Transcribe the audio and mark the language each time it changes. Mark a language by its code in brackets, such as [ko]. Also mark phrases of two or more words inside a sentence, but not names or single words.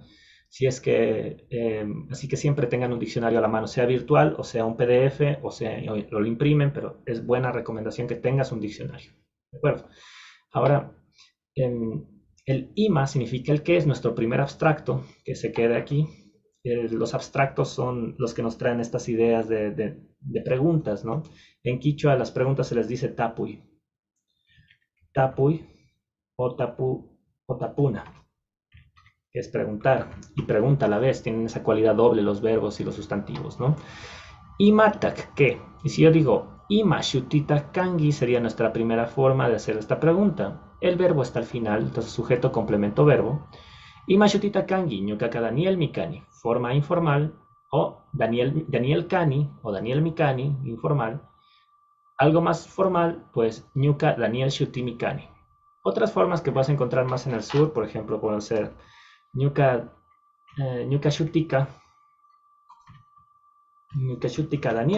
[es] Si es que, así que siempre tengan un diccionario a la mano, sea virtual o sea un PDF o sea lo imprimen, pero es buena recomendación que tengas un diccionario. ¿De acuerdo? Ahora, em, el IMA significa el que es nuestro primer abstracto, que se queda aquí. Los abstractos son los que nos traen estas ideas de preguntas, ¿no? En quichua a las preguntas se les dice tapuy. Tapuy o tapuna, que es preguntar, y pregunta a la vez, tienen esa cualidad doble los verbos y los sustantivos, ¿no? Imatak, ¿qué? Y si yo digo [qu] ima shutita kangi [es] sería nuestra primera forma de hacer esta pregunta. El verbo está al final, entonces sujeto, complemento, verbo. [qu] Ima shutita kangi, ñukaka Daniel Mikani, [es] forma informal, o Daniel Kani, o Daniel Mikani, informal. Algo más formal, pues [qu] ñuka Daniel Shuti Mikani. [es] Otras formas que vas a encontrar más en el sur, por ejemplo, pueden ser [qu] Ñuka, Ñuka Shutika, Ñuka Shutika Daniel.